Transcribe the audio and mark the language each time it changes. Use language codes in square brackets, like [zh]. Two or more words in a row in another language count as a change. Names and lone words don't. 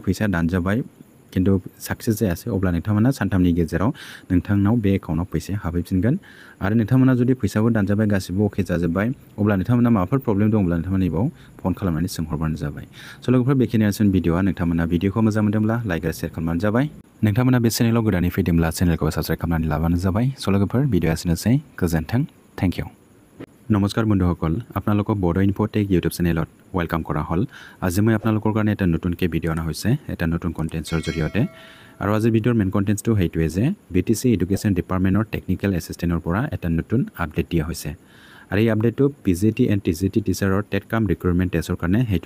[brx] फैसा दानजाबाय खिन्थु साक्सेस जायासै अब्ला नोंथांमोना सानथामनि गेजेराव नोंथांनाव बे एकाउन्टआव फैसाया हाबहैफिनगोन आरो नोंथांमोना जुदि फैसाबो दानजाबाय गासिबो अके जाजोब्बाय अब्ला नोंथांमोना माबाफोर प्रब्लेम दङब्ला नोंथांमोना नैबाव फन खालामनानै सोंहरबानो जाबाय स' लोगोफोर बेखिनियानोसै भिडिअआ नोंथांमोना भिडिअखौ मोजां मोनदोंब्ला लाइक आरो शेयार खालामबानो जाबाय नोंथांमोना बे चेनेलाव गोदानै फैदोंब्ला चेनेलखौ साबस्क्राइब खालामनानै लाबानो जाबाय स' लोगोफोर भिडिअ एसेनोसै गोजोन्थों [en] thank you [as] নমস্কাৰ বন্ধুসকল আপোনালোকক বড' ইনফ'টেক ইউটিউব চেনেলত ৱেলকাম কৰা হ'ল আজি মই আপোনালোকৰ কাৰণে এটা নতুনকৈ ভিডিঅ' অনা হৈছে এটা নতুন কণ্টেণ্টছৰ জৰিয়তে আৰু আজিৰ ভিডিঅ'ৰ মেইন কণ্টেণ্টছটো সেইটোৱে যে BTC ইডুকেশ্যন ডিপাৰ্টমেণ্টৰ টেকনিকেল এছিষ্টেণ্টৰ পৰা এটা নতুন আপডেট দিয়া হৈছে আৰু এই আপডেটটো PGT এণ্ড TGT টিচাৰৰ টেট কাম ৰিক্ৰুটমেণ্ট টেষ্টৰ কাৰণে সেইটো